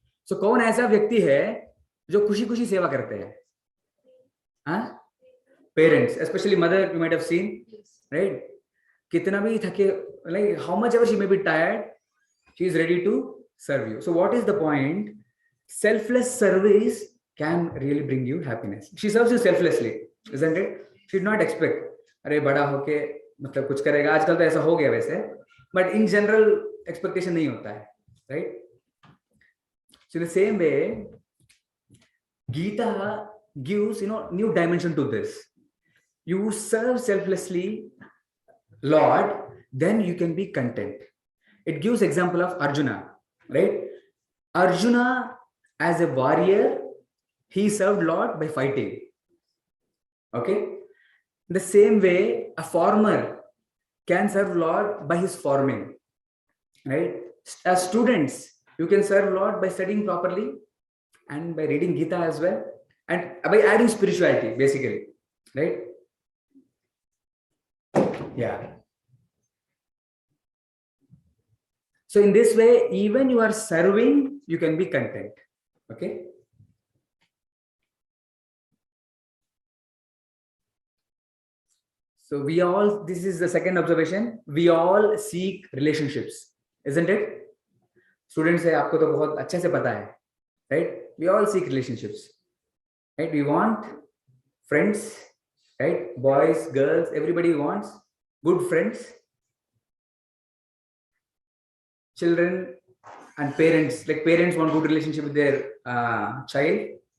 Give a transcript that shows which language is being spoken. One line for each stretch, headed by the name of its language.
Hindi: So कौन ऐसा व्यक्ति है जो खुशी खुशी सेवा करते हैं?
English: Parents, especially mother, you might have seen, right?
Hindi: कितना भी थके,
English: like how much ever she may be tired, she is ready to serve you. So what is the point? Selfless service can really bring you happiness. She serves you selflessly, isn't it? She did not expect,
Hindi: अरे बड़ा होके मतलब कुछ करेगा. आजकल तो ऐसा हो गया वैसे,
English: but in general
Hindi: expectation नहीं होता है, right?
English: So in the same way, Gita gives new dimension to this. You serve selflessly Lord, then you can be content. It gives example of Arjuna, right? Arjuna as a warrior, he served Lord by fighting. Okay? The same way, a farmer can serve Lord by his farming, right? As students, you can serve Lord by studying properly and by reading Gita as well, and by adding spirituality, basically, right? Yeah. So in this way, even you are serving, you can be content. Okay. So we all, this is the second observation, we all seek relationships, isn't it?
Hindi: Students है, आपको तो बहुत अच्छे से पता है, right?
English: We all seek relationships, right? We want friends, right? Boys, girls, everybody wants good friends. Children and parents, like parents want good relationship with their child.